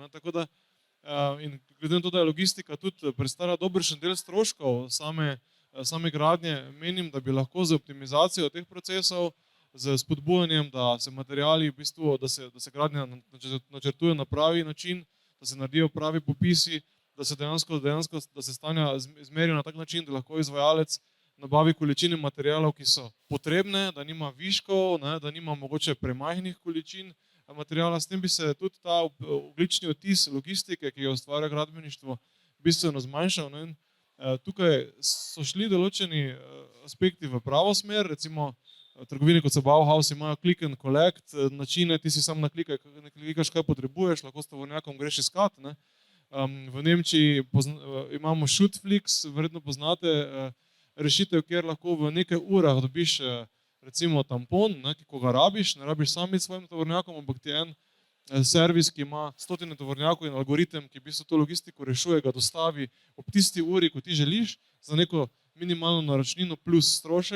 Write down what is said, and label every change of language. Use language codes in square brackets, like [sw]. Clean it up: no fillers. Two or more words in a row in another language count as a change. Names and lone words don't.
[sl] Tako da, in glede na to, da je logistika tudi predstavlja dobršen del stroškov same gradnje, menim, da bi lahko z optimizacijo teh procesov, z spodbujanjem, da se materiali, v bistvu, da se gradnja načrtuje na pravi način, da se naredijo pravi popisi, da se dejansko da se stanja izmerijo na tak način, da lahko izvajalec nabavi količine materialov, ki so potrebne, da nima viškov, ne, da nima mogoče premajhnih količin materiala. S tem bi se tudi ta ogljični odtis logistike, ki jo ustvarja gradbeništvo, bistveno zmanjšal. Ne. Tukaj so šli določeni aspekti v pravo smer, recimo trgovine, kot so Bauhaus, imajo [en] click and collect [sl] načine, ti si sam naklikaš, kaj potrebuješ, lahko s tovornjakom greš iskat. Ne. V Nemčiji imamo Shootflix, verjetno poznate rešitev, kjer lahko v nekaj urah dobiš recimo tampon, ne, ko ga rabiš, ne rabiš sam biti s svojim tovornjakom, ampak ti en servis, ki ima stotine tovornjakov in algoritem, ki v bistvu to logistiko rešuje, ga dostavi ob tisti uri, ko ti želiš, za neko minimalno naročnino plus strošek.